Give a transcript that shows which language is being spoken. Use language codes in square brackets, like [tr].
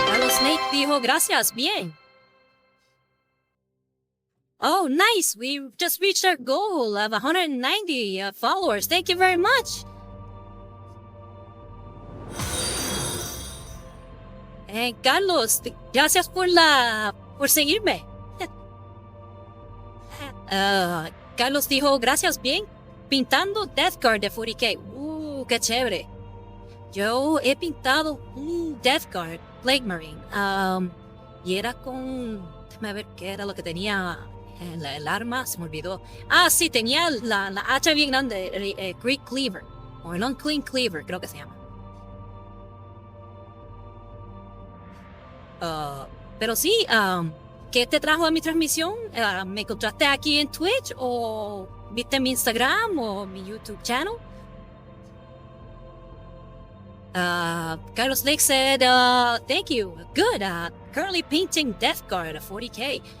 [es] Snake dijo, gracias, bien. [en] Oh, nice. We just reached our goal of 190 followers. Thank you very much. [es] Carlos, gracias por seguirme. Carlos dijo, gracias, bien. Pintando Death Guard de 40k. Qué chévere. Yo he pintado un Death Guard Plague Marine. Y era con... Déjame ver qué era lo que tenía. El arma, se me olvidó. Sí, tenía la hacha bien grande, Great Cleaver. O el Unclean Cleaver, creo que se llama. Pero sí, ¿qué te trajo a mi transmisión? ¿Me encontraste aquí en Twitch? ¿O viste mi Instagram o mi YouTube channel? [en] Carlos Lake said, thank you. Good. Currently painting Death Guard at 40k.